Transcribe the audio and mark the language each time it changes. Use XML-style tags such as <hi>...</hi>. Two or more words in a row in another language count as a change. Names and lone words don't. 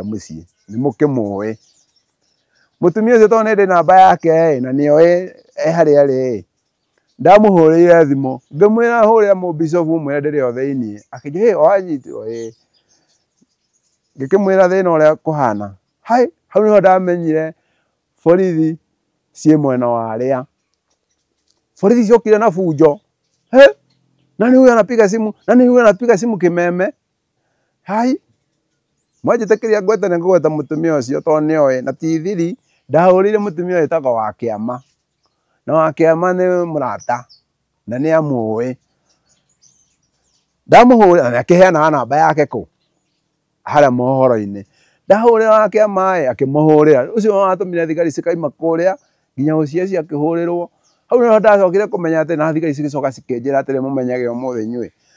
<ki>mũciĩ nĩ mũkĩmũĩ mũtumia ũcio tondũ nĩ ndĩ namba yake na nĩoĩ harĩa arĩ ndamũhũrĩire thimũ ngĩmwĩra hũrĩra mũbicobu mwĩre ndĩrĩ o thĩinĩ akĩnjĩra wanyitirwo ngĩkĩmwĩra thĩna ũrĩa kũhana hau nĩho ndamenyire borithi ciĩ mwena warĩa borithi ciokire na bunjo</ki> <sw>nani huyu anapiga simu</sw> <ki>kimeme mwanjĩtĩkĩria ngwete ngũgweta mũtumia ũcio tondũ nĩoĩ na ti thiri ndahũrĩire mũtumia wĩtagwo wa Kĩama na wa Kĩama nĩ mũrata na nĩ amũĩ ndamũhũrĩra na akĩheanaga namba yake harĩa mohoro-inĩ ndahũrĩra wa Kĩama akĩmũhũrĩra ũcio watũmire thigari cikaima kũrĩa nginya OCS akĩhũrĩrwo hau nĩho ndacokire kũmenya atĩ na thigari cigĩcoka cikĩnjĩra atĩrĩ mũmenyage ũmũthĩ inyuĩ</ki>